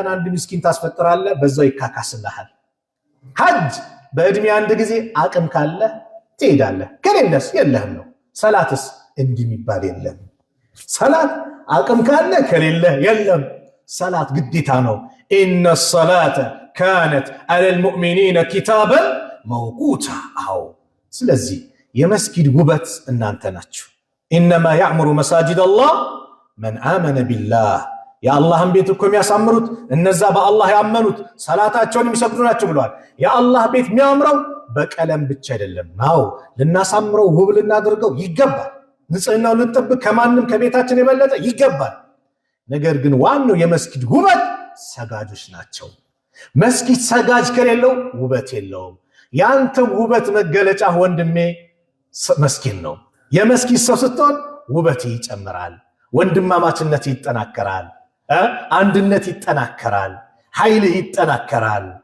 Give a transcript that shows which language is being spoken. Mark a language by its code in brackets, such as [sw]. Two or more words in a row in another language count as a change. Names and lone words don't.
[am] አንድ ምስኪን ታስፈጥራለህ በዛው ይካካስልሃል ሐጅ በእድሜ አንድ ጊዜ አቅም ካለ ትሄዳለህ ከሌለስ የለህም ነው ሰላትስ እንዲሚባል የለም ሰላት አቅም ካለ ከሌለ የለም ሰላት ግዴታ ነው [ar] ኢነ الصلاه كانت على المؤمنين كتابا موقوتا [am] አው ስለዚህ የመስጊድ ውበት እናንተ ናችሁ [ar] انما يعمر مساجد الله من آمن بالله يا الله [am] ቤት እኮ የሚያሳምሩት እነዛ በአላህ ያመኑት ሰላታቸውን የሚሰግዱ ናቸው ብለዋል ያ አላህ ቤት የሚያምረው በቀለም ብቻ አይደለም ነው ልናሳምረው ውብ ልናደርገው ይገባል ንጽህናው ልንጠብቅ ከማንም ከቤታችን የበለጠ ይገባል ነገር ግን ዋናው የመስጊድ ውበት ሰጋጆች ናቸው መስጊድ ሰጋጅ ከሌለው ውበት የለውም ያንተ ውበት መገለጫ ወንድሜ መስጊድ ነው የመስጊድ ሰው ስትሆን ውበት ይጨምራል ወንድማማችነት ይጠናከራል አንድነት ይጠናከራል ኃይል ይጠናከራል